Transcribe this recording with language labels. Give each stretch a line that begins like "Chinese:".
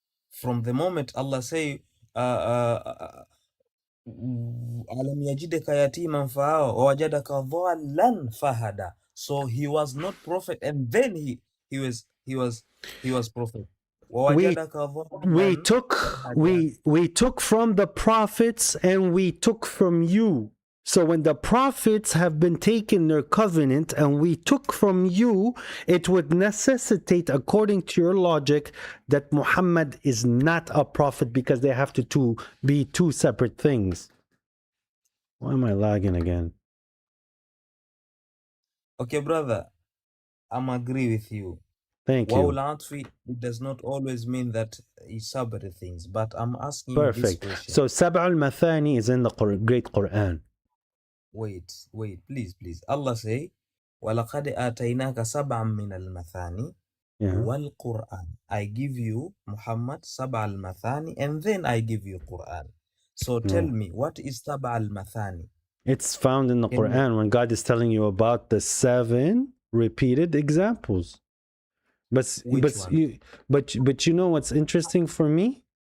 English: From the moment Allah say,
Arabic: أَلَمْ يَجِدَكَ يَتِيمًا فَآوَى وَوَجَدَكَ ضَالًّا فَهَدَى.
English: So he was not prophet, and then he was prophet. We took from the prophets and we took from you. So when the prophets have been taken their covenant and we took from you, it would necessitate, according to your logic, that Muhammad is not a prophet because they have to be two separate things. Why am I lagging again? Okay, brother, I'm agree with you. Thank you. It does not always mean that it's separate things, but I'm asking Perfect. this question. So Sab' al-Mathani is in the great Quran. Wait, please. Allah say,
Arabic: وَلَقَدْ آتَيْنَاكَ سَبْعًا مِنَ الْمَثَانِ وَالْقُرْآنِ.
English: I give you, Muhammad, سَبْعَ الْمَثَانِ, and then I give you Quran. So tell me, what is سَبْعَ الْمَثَانِ? It's found in the Quran when God is telling you about the 7 repeated examples. But you know what's interesting for me?